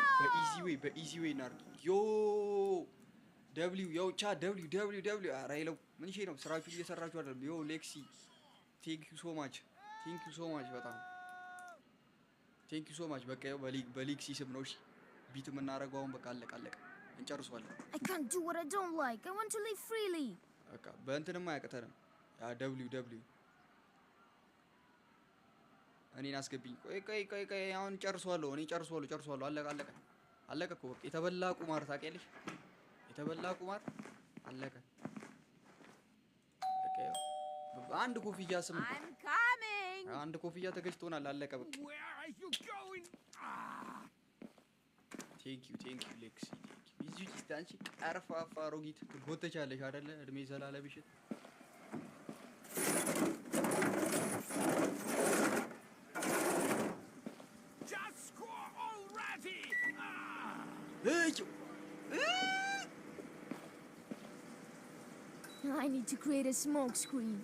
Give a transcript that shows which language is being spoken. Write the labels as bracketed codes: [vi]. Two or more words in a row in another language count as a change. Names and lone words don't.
[am] በኢዚ ዌይ እናድርግ ዮ ደብሊው ኧረ ይለው ምን ነው ስራችሁ እየሰራችሁ አይደለም ዮ ሌክሲ [en] thank you so much [am] በጣም [en] thank you so much [am] በቃ ያው በሌክሲ ስም ነው እሺ ቢት የምናደርገው አሁን በቃ አለቀ እንጨርሷለን [en] I can't do what I don't like. I want to live freely. [am] በቃ በእንትንም አያቅተንም ያ ደብሊው እኔን አስገብኝ ቆይ አሁን ጨርሷለሁ አለቀ እኮ በቃ የተበላ ቁማር ታውቂያለሽ የተበላ ቁማር አለቀ በቃ አንድ ኮፍያ ስም [en] I'm coming. [am] አንድ ኮፍያ ተገዝቶናል አለቀ በቃ [en] Where are you going? thank you [am] ሌክሲ እዚህ ውስጥ አንቺ ቀርፋፋ አሮጊት ጎተቻለሽ አይደለ እድሜ ዘላለምሽን [en] Just score already! I need to create a smoke screen.